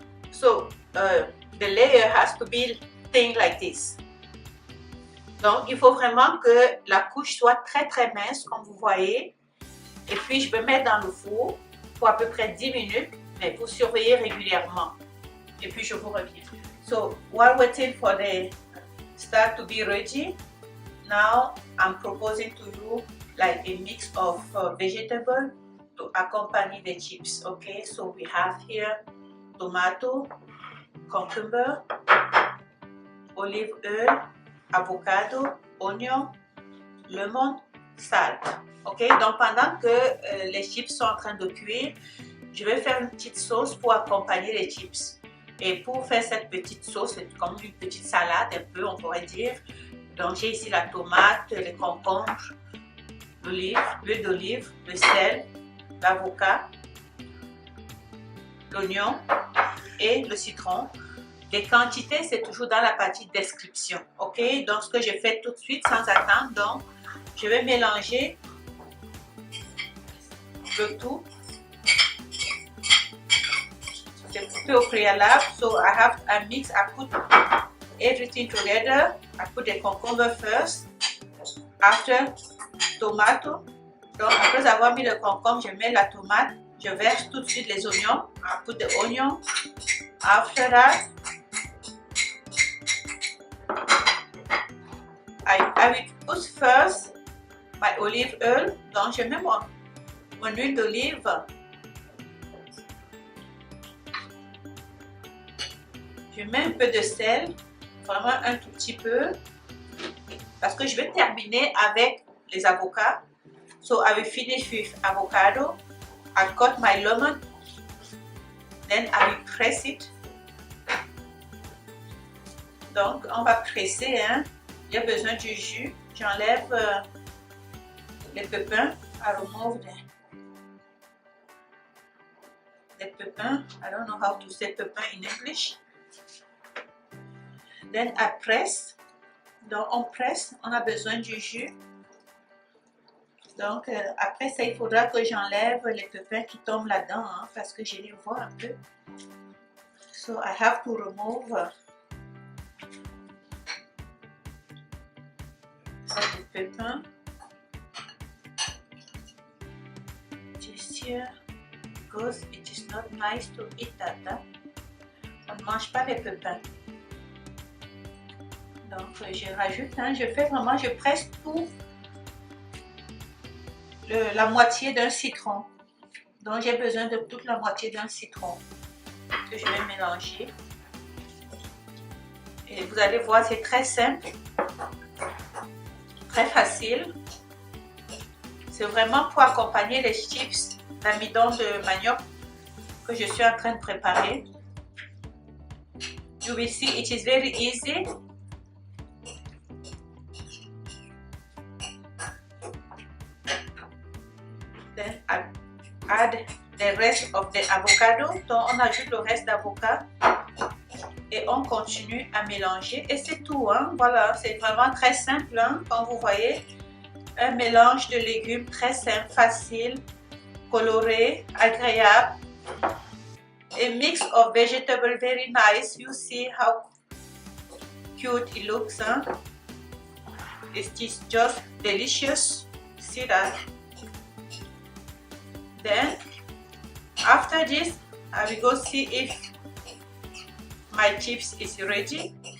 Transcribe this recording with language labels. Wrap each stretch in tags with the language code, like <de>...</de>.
<en>So, the layer has to be thin like this.</en> <fr>Donc, il faut vraiment que la couche soit très mince, comme vous voyez. Et puis, je vais mettre dans le four pour à peu près 10 minutes, mais pour surveiller régulièrement. Et puis, je vous reviens.</fr> <en>So, while waiting for the starch to be ready, now I'm proposing to you like a mix of vegetables to accompany the chips. Okay, so we have here tomato, cucumber, olive oil, avocado, oignon, lemon, salt.</en> <fr>Ok, donc pendant que les chips sont en train de cuire, je vais faire une petite sauce pour accompagner les chips. Et pour faire cette petite sauce, c'est comme une petite salade un peu, on pourrait dire. Donc j'ai ici la tomate, les concombres, l'huile d'olive, le sel, l'avocat, l'oignon et le citron. Les quantités, c'est toujours dans la partie description. Ok, donc ce que je fais tout de suite sans attendre, donc je vais mélanger le tout. j'ai coupé au préalable.</fr> <en>So I mix, I put everything together. I put the concombre first. After tomato.</en> <fr>Donc après avoir mis le concombre, je mets la tomate. Je verse tout de suite les oignons.</fr> <en>I put the onion. After that, I will put first my olive oil.</en> <fr>Donc je mets mon huile d'olive. Je mets un peu de sel, vraiment un tout petit peu, parce que je vais terminer avec les avocats.</fr> <en>So I will finish with avocado. I cut my lemon, then I will press it.</en> <fr>Donc on va presser, hein. Il y a besoin du jus. J'enlève les pépins.</fr> <en>I remove the pépins. I don't know how to say pépins in English. Then I press.</en> <fr>Donc on presse, on a besoin du jus. Donc après ça, il faudra que j'enlève les pépins qui tombent là-dedans, hein, parce que je les vois un peu.</fr> <en>So I have to remove</en> <fr>les pépins.</fr> <en>Just here, because it is not nice to eat that.</en> <fr>Hein? On ne mange pas les pépins. Donc je rajoute, hein, je presse tout, la moitié d'un citron. Donc j'ai besoin de toute la moitié d'un citron que je vais mélanger. Et vous allez voir, c'est très simple, très facile. C'est vraiment pour accompagner les chips d'amidon de manioc que je suis en train de préparer.</fr> <en>You will see it is very easy. Then I add the rest of the avocado.</en> <fr>Donc on ajoute le reste d'avocat et on continue à mélanger. Et c'est tout, hein. Voilà, c'est vraiment très simple, hein, comme vous voyez. Un mélange de légumes très simple, facile, coloré, agréable.</fr> <en>A mix of vegetables, very nice. You see how cute it looks, huh? It is just delicious. See that? Then after this, I will go see if my chips is ready.</en>